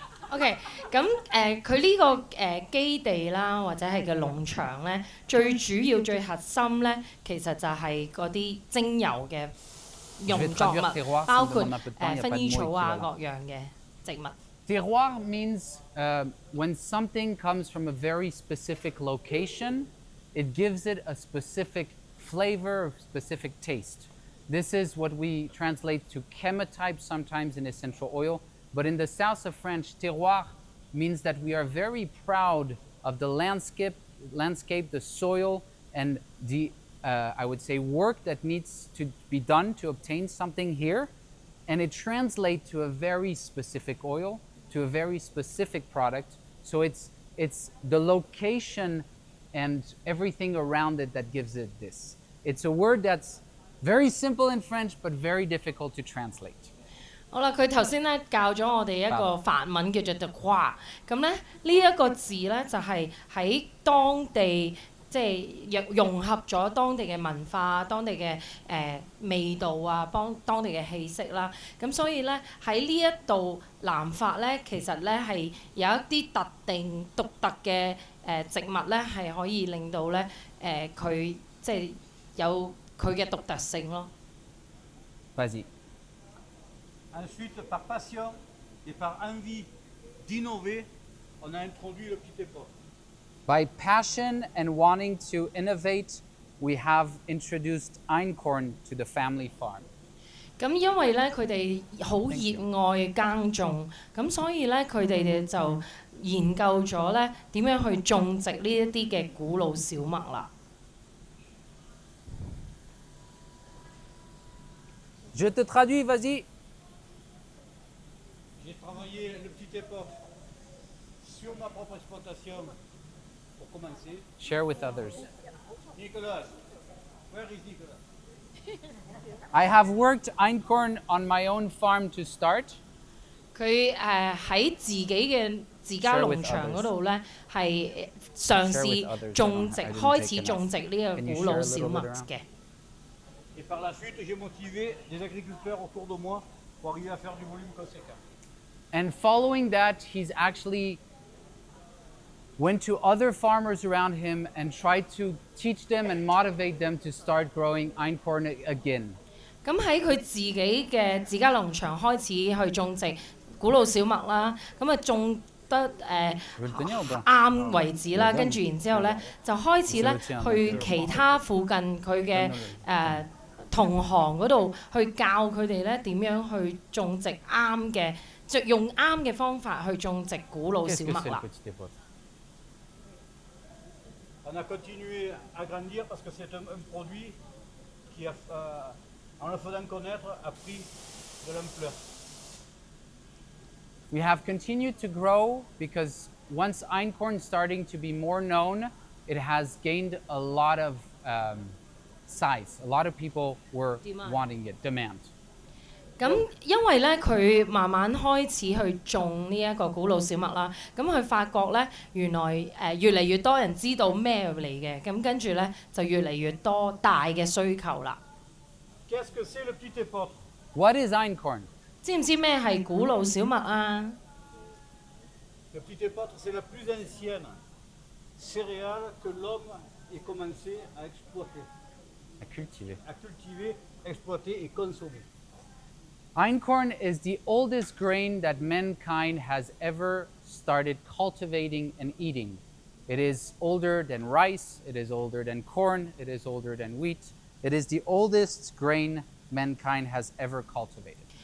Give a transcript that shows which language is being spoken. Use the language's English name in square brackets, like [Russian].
[Chinese] OK， 咁佢呢個基地啦，或者係嘅農場咧，最主要最核心咧，其實就係嗰啲精油嘅用作物，包括薰衣草啊各樣嘅植物。 [English] Terroir means when something comes from a very specific location, it gives it a specific flavor, specific taste. This is what we translate to chemotype sometimes in essential oil. But in the south of France, terroir means that we are very proud of the landscape, the soil, and the, I would say, work that needs to be done to obtain something here. And it translates to a very specific oil, to a very specific product. So it's the location and everything around it that gives it this. It's a word that's very simple in French, but very difficult to translate. [Chinese] 好啦，佢頭先咧教咗我哋一個法文叫做 Terroir，咁咧呢一個字咧就係喺當地即係融合咗當地嘅文化、當地嘅味道啊，當地嘅氣息啦。咁所以咧喺呢一度南法咧，其實咧係有一啲特定獨特嘅植物咧，係可以令到咧佢即係有佢嘅獨特性咯。 [French] Vas-y. Ensuite, par passion et par envie d'innover, on a introduit le petit époque. [English] By passion and wanting to innovate, we have introduced Einkorn to the family farm. [Chinese] 咁因為咧佢哋好熱愛耕種，咁所以咧佢哋就研究咗咧點樣去種植呢一啲嘅古老小麥啦。 [French] Je te traduis, vas-y. J'ai travaillé le petit époque sur ma propre exploitation pour commencer. [English] Share with others. Nicholas, where is Nicholas? I have worked Einkorn on my own farm to start. [Chinese] 佢喺自家農場嗰度咧，係嘗試種植，開始種植呢個古老小麥嘅。 [French] Et par la suite, j'ai motivé des agriculteurs autour de moi pour arriver à faire du volume conséquent. [English] And following that, he's actually went to other farmers around him and tried to teach them and motivate them to start growing Einkorn again. [Chinese] 咁喺佢自家農場開始去種植古老小麥啦，咁啊種得啱為止啦，跟住然之後咧就開始咧去其他附近佢嘅同行嗰度去教佢哋咧點樣去種植啱嘅，用啱嘅方法去種植古老小麥啦。 [French] On a continué à grandir parce que c'est un produit qui, en le faisant connaître, a pris de l'ampleur. [English] We have continued to grow because once Einkorn starting to be more known, it has gained a lot of size. A lot of people were wanting it, demand. [Chinese] 咁因為咧佢慢慢開始去種呢一個古老小麥啦，咁佢發覺咧原來越嚟越多人知道咩嚟嘅，咁跟住咧就越嚟越多大嘅需求啦。 [French] Qu'est-ce que c'est le petit épeautre? [English] What is Einkorn? [Chinese] 知唔知咩係古老小麥啊？ [French] Le petit épeautre, c'est la plus ancienne céréale que l'homme ait commencé à exploiter, À cultiver. à cultiver, exploiter et consommer. [English] Einkorn is the oldest grain that mankind has ever started cultivating and eating. It is older than rice, it is older than corn, it is older than wheat. It is the oldest grain mankind has ever cultivated.